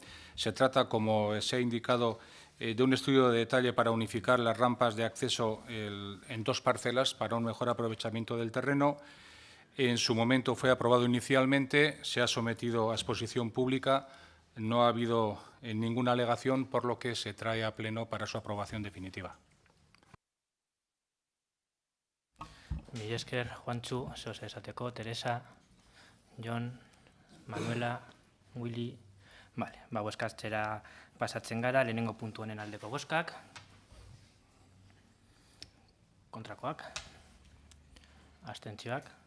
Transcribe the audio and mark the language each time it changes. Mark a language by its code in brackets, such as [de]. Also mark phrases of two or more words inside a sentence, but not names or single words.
[es] Se trata, como se ha indicado, de un estudio de detalle para unificar las rampas de acceso en dos parcelas para un mejor aprovechamiento del terreno. En su momento fue aprobado inicialmente, se ha sometido a exposición pública, no ha habido ninguna alegación, por lo que se trae a pleno para su aprobación definitiva. [eu] Mila esker, Juantxu, zehoz esateko, Teresa, Jon, Manuela, Willy. Bale, bozkatzera pasatzen gara, lehenengo puntu honen aldeko bozkak. Kontrakoak. Abstentzioak.